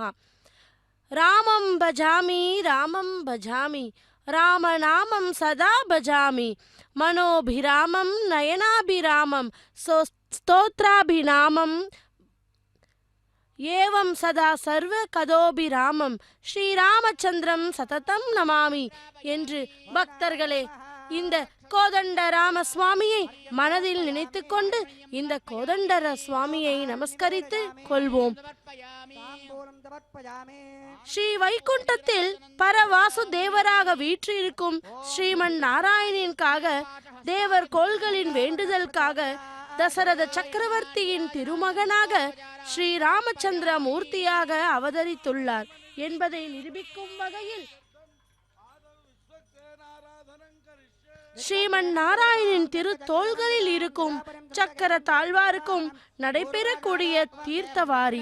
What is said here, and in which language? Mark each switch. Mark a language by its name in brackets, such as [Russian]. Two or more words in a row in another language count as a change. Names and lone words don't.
[Sanskrit] रामं भजामि रामनामं सदा भजामि मनोभिरामं नयनाभिरामं स्तोत्राभिरामं एवं सदा सर्वकदोभिरामं श्रीरामचन्द्रं सततं नमामि [Tamil] என்று பக்தர்களே, இந்த கோதண்டராம சுவாமியை மனதில் நினைத்து கொண்டு இந்த கோதண்டர சுவாமியை நமஸ்கரித்து கொள்வோம். ஸ்ரீ வைகுண்டத்தில் பரவாசு தேவராக வீற்றிருக்கும் ஸ்ரீமன் நாராயணனுக்காக தேவர் கோள்களின் வேண்டுதலுக்காக தசரத சக்கரவர்த்தியின் திருமகனாக ஸ்ரீராமச்சந்திர மூர்த்தியாக அவதரித்துள்ளார் என்பதை நிரூபிக்கும் வகையில் ஸ்ரீமன் நாராயணன் திரு தோள்களில் இருக்கும் சக்கர தாழ்வாருக்கும் நடைபெறக்கூடிய தீர்த்தவாரி.